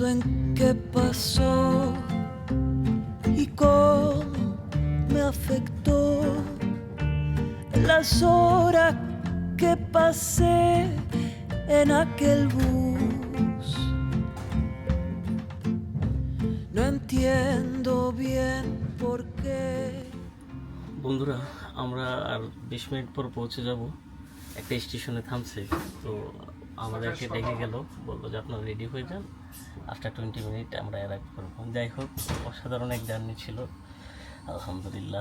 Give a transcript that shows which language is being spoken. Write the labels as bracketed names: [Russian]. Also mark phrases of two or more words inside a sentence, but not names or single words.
[Spanish] en qué pasó y cómo me afectó las horas que pasé en aquel bus. No entiendo bien por qué. [Bangla] বন্ধুরা, আমরা আর 20 মিনিট পর পৌঁছে যাব। একটা স্টেশনে থামছে, তো আমাদেরকে ডেকে গেল, বললো যে আপনারা রেডি হয়ে যান, [English] after 20 minute [Bangla] আমরা অ্যারাইভ করবো। যাই হোক, অসাধারণ এক জার্নি ছিল আলহামদুলিল্লাহ।